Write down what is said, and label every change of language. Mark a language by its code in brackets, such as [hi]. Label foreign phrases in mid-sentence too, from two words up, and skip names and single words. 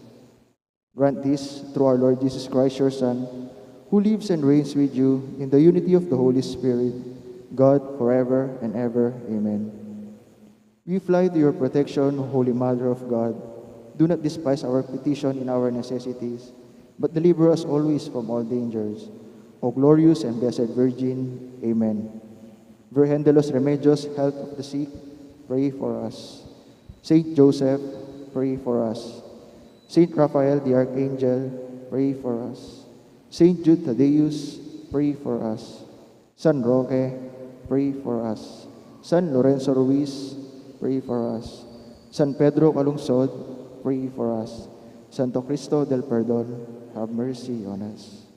[en] Grant this through our Lord Jesus Christ, your Son, who lives and reigns with you in the unity of the Holy Spirit, God, forever and ever. Amen. We fly to your protection, Holy Mother of God. Do not despise our petition in our necessities, but deliver us always from all dangers. O glorious and blessed Virgin. Amen. Virgen de los Remedios, health of the sick, pray for us. Saint Joseph, pray for us. Saint Raphael the Archangel, pray for us. Saint Jude Thaddeus, pray for us. San Roque, pray for us. San Lorenzo Ruiz, pray for us. San Pedro Calungsod, pray for us. Santo Cristo del Perdón, have mercy on us.